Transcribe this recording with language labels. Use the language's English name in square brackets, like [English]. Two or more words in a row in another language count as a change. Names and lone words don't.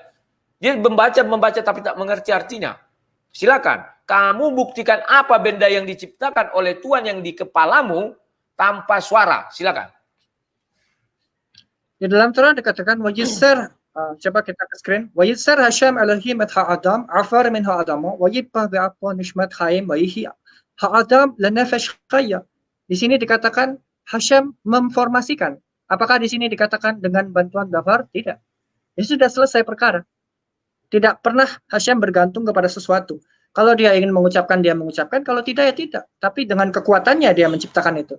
[Indonesian] Dia membaca tapi tak mengerti artinya. Silakan, kamu buktikan apa benda yang diciptakan oleh Tuhan yang di kepalamu tanpa suara. Silakan. Di dalam Torah dikatakan wajisser, coba kita ke screen. [Hebrew] וייצר השם אלהים את האדם עפר מן האדמה ויפח באפיו נשמת חיים ויהי האדם לנפש חיה. [Indonesian] Di sini dikatakan Hashem memformasikan. Apakah di sini dikatakan dengan bantuan dafar? Tidak. Ini sudah selesai perkara. Tidak pernah Hashem bergantung kepada sesuatu. Kalau dia ingin mengucapkan, dia mengucapkan. Kalau tidak, ya tidak. Tapi dengan kekuatannya dia menciptakan itu.